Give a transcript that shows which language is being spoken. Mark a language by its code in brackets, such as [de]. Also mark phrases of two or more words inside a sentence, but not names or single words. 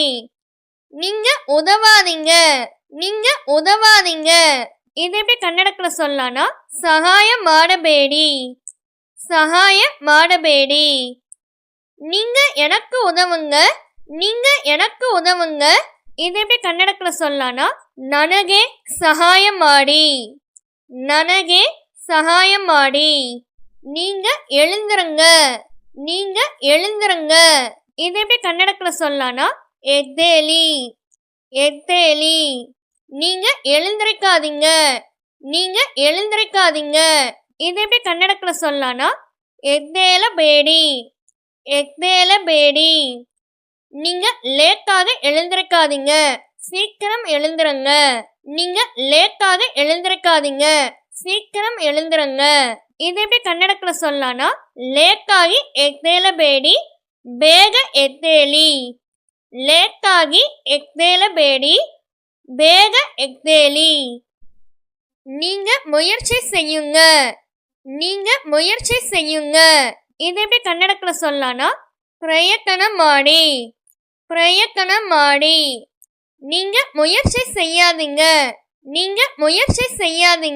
[ta] நீங்க உதவாதீங்க, நீங்க உதவாதீங்க. இது எப்படி கன்னடத்துல சொல்லலாம்னா [kn] ಸಹಾಯ ಮಾಡಬೇಡಿ, ಸಹಾಯ ಮಾಡಬೇಡಿ. [ta] நீங்க எனக்கு உதவுங்க, நீங்க எனக்கு உதவுங்க. இது எப்படி கன்னடத்துல சொல்லலாம்னா [kn] ನನಗೆ ಸಹಾಯ ಮಾಡಿ, ನನಗೆ ಸಹಾಯ ಮಾಡಿ. [ta] நீங்க எழுந்துருங்க, நீங்க எழுந்துருங்க. இது எப்படி கன்னடத்துல சொல்லலாம்னா [kn] ಎದ್ದೇಳಿ, ಎದ್ದೇಳಿ. [ta] நீங்க எழுந்திருக்காதீங்க, நீங்க எழுந்திருக்காதீங்க. இதை எப்படி கன்னடத்துல சொல்லலாம்னா [kn] ಎದ್ದೇಳ ಬೇಡಿ, ಎದ್ದೇಳ ಬೇಡಿ. [ta] நீங்க லேட்டாக எழுந்திருக்காதீங்க, சீக்கிரம் எழுந்துருங்க. நீங்க லேட்டாக எழுந்திருக்காதீங்க, சீக்கிரம் எழுந்துருங்க. இதை எப்படி கன்னடத்துல சொல்லலாம்னா [kn] ಲೇಟಾಗಿ ಎದ್ದೇಳ ಬೇಡಿ, ಬೇಗ ಎದ್ದೇಳಿ. ಲೇಟಾಗಿ ಎದ್ದೇಳಬೇಡಿ, ಬೇಗ ಎದ್ದೇಳಿ. [ta] நீங்க முயற்சி செய்யுங்க, நீங்க முயற்சி செய்யுங்க. இதை எப்படி கன்னடத்துல சொல்லலாம்னா [kn] ಪ್ರಯತ್ನ ಮಾಡಿ, ಪ್ರಯತ್ನ ಮಾಡಿ. [ta] நீங்க முயற்சி செய்யாதீங்க, நீங்க முயற்சி செய்யாதீங்க.